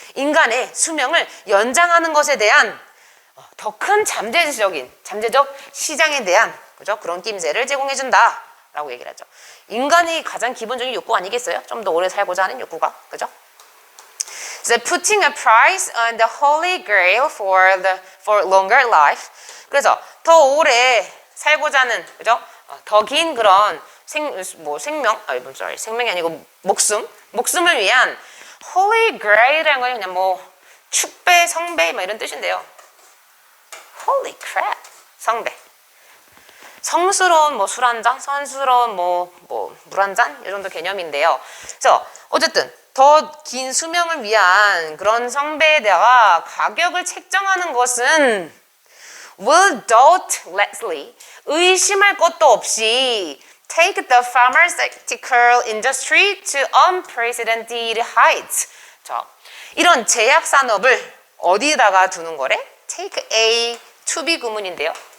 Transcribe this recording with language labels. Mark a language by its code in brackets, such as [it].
[ko] 인간의 수명을 연장하는 것에 대한 더 큰 잠재적 시장에 대한 그죠? 그런 낌새를 제공해 준다. 라고 얘기를 하죠. 인간이 가장 기본적인 욕구 아니겠어요? 좀 더 오래 살고자 하는 욕구가. 그죠? [en] So putting a price on the holy grail for longer life. [ko] 그래서 더 오래 살고자 하는 그죠? 더 긴 그런 생명이 아니고 목숨을 위한 holy grail이라는 건 그냥 뭐 축배, 성배 뭐 이런 뜻인데요. [en] Holy crap, 성배. [ko] 성스러운 뭐 술 한 잔, 선스러운 뭐 물 한 잔 이 정도 개념인데요. 그래서 어쨌든 더 긴 수명을 위한 그런 성배에다가 가격을 책정하는 것은 [en] will doubtlessly [ko] 의심할 것도 없이 [en] take the pharmaceutical industry to unprecedented heights. [ko] 자, 이런 제약 산업을 어디다가 두는 거래? Take A to B 구문인데요.